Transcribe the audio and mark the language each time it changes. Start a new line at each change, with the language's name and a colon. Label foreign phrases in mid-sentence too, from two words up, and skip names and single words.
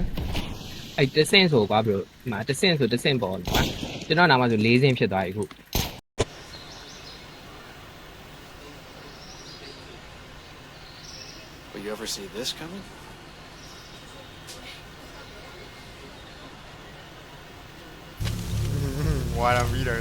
Burmese: အဲ့တဆင့်ဆိုကွာဘရိုဒီမှာတဆင့်ဆိုတဆင့်ပေါ်ကွာကျွန်တော်နာမဆို၄ဆင့်ဖြစ်သွားပြီခု
English: Will you ever see this coming?
Burmese: ဝါရမီတော့